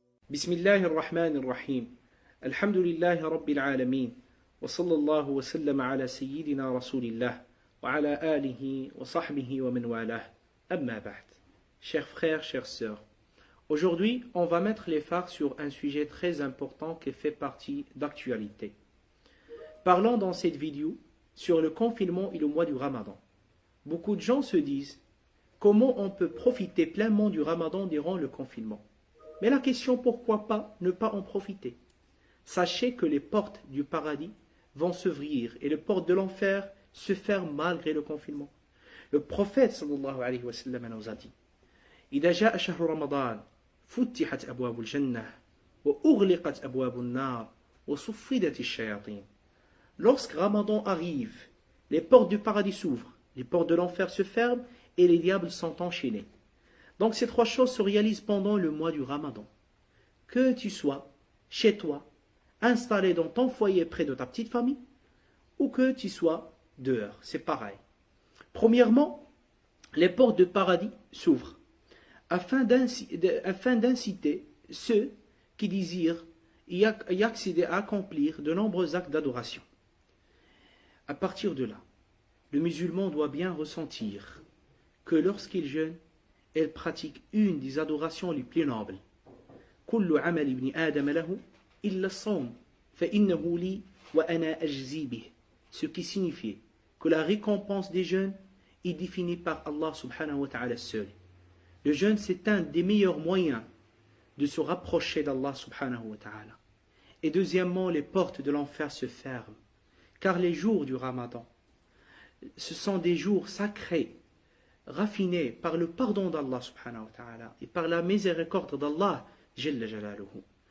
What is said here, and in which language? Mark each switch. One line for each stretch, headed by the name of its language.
Arabic: بسم الله الرحمن الرحيم الحمد لله رب العالمين وصلى الله وسلم على سيدنا رسول الله وعلى آله وصحبه ومن والاه أما بعد.
French: Chers frères, chères sœurs, aujourd'hui on va mettre les phares sur un sujet très important qui fait partie d'actualité. Parlons dans cette vidéo sur le confinement et le mois du Ramadan. Beaucoup de gens se disent comment on peut profiter pleinement du Ramadan durant le confinement. Mais la question, pourquoi pas ne pas en profiter? Sachez que les portes du paradis vont s'ouvrir et les portes de l'enfer se ferment malgré le confinement. Le prophète sallallahu alayhi wa sallam nous a dit:
Arabic: إذا جاء شهر رمضان فتحت أبواب الجنة وأغلقت أبواب النار وصفدت الشياطين.
French: Lorsque Ramadan arrive, les portes du paradis s'ouvrent, les portes de l'enfer se ferment et les diables sont enchaînés. Donc ces trois choses se réalisent pendant le mois du Ramadan. Que tu sois chez toi, installé dans ton foyer près de ta petite famille, ou que tu sois dehors, c'est pareil. Premièrement, les portes de paradis s'ouvrent afin d'inciter ceux qui désirent y accéder à accomplir de nombreux actes d'adoration. À partir de là, le musulman doit bien ressentir que lorsqu'il jeûne, elle pratique une des adorations les plus nobles.
Arabic: كل عمل ابن آدم له إلا الصوم فإنه لي وأنا أجزي به.
French: Ce qui signifie que la récompense des jeûnes est définie par Allah
Arabic: subhanahu wa ta'ala
French: seul. Le jeûne, c'est un des meilleurs moyens de se rapprocher d'Allah
Arabic: subhanahu wa ta'ala.
French: Et deuxièmement, les portes de l'enfer se ferment, car les jours du Ramadan, ce sont des jours sacrés, raffinés par le pardon d'Allah
Arabic: subhanahu wa ta'ala
French: et par la miséricorde d'Allah
Arabic: jalla jalaluhu.